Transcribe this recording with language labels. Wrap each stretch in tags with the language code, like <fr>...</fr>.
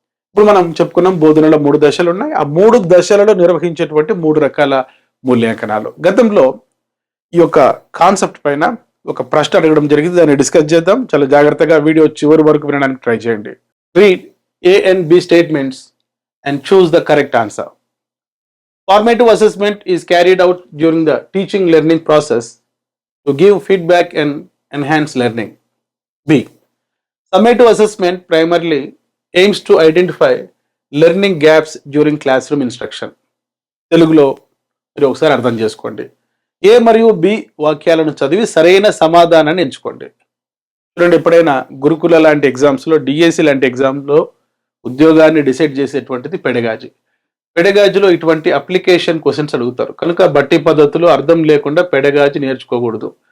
<te>ఇప్పుడు మనం చెప్పుకున్నాం బోధనలో 3 దశలు ఉన్నాయి. ఆ 3 దశలలో నిర్వహించేటువంటి 3 రకాల మూల్యాంకనాలు. గతంలో ఈ యొక్క కాన్సెప్ట్ పైన ఒక ప్రశ్న అడగడం జరిగింది, దాన్ని డిస్కస్ చేద్దాం. చాలా జాగ్రత్తగా వీడియో చివరి వరకు వినడానికి ట్రై చేయండి.</te> <en>Read A and B statements and choose the correct answer. Formative assessment is carried out during the teaching learning process to give feedback and enhance learning. B. Summative assessment primarily aims to identify learning gaps during classroom instruction.</en> <te>తెలుగులో మీరు ఒకసారి అర్థం చేసుకోండి. ఏ మరియు B వాక్యాలను చదివి సరైన సమాధానాన్ని ఎంచుకోండి. చూడండి, ఎప్పుడైనా గురుకుల లాంటి ఎగ్జామ్స్లో, డిఎస్సి లాంటి ఎగ్జామ్లో ఉద్యోగాన్ని డిసైడ్ చేసేటువంటిది పెడగాజీ. పెడగాజీలో ఇటువంటి అప్లికేషన్ క్వశ్చన్స్ అడుగుతారు కనుక బట్టి పద్ధతులు అర్థం లేకుండా పెడగాజీ నేర్చుకోకూడదు.</te>